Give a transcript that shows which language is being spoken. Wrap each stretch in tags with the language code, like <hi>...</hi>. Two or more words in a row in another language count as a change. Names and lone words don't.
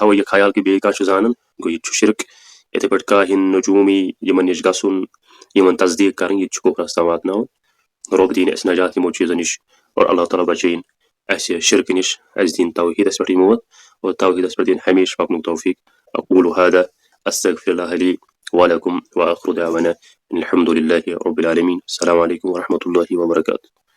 <ks>تھاوو یہِ خیال کہِ بیٚیہِ کانٛہہ چھُ زانان گوٚو یہِ تہِ چھُ شرک یِتھٕے پٲٹھۍ کاہِن نجوٗمی یِمن نِش گژھُن یِمن تصدیٖق کرٕنۍ یہِ تہِ چھُ کُفرس تام واتناوان رۄب دِیِن اَسہِ نجات یِمو چیٖزو نِش اور اللہ تعالیٰ بچٲیِن اَسہِ شرکہٕ نِش اَسہِ دِیِن توحیٖدس پٮ۪ٹھٕے موت اور توحیٖدس پٮ۪ٹھ دِیِن ہمیشہٕ پکنُک توفیٖق</ks> <ar>اقول هذا استغفر الله لي ولكم واخر دعوانا الحمد لله رب العالمين السلام عليكم ورحمة الله وبركاته</ar>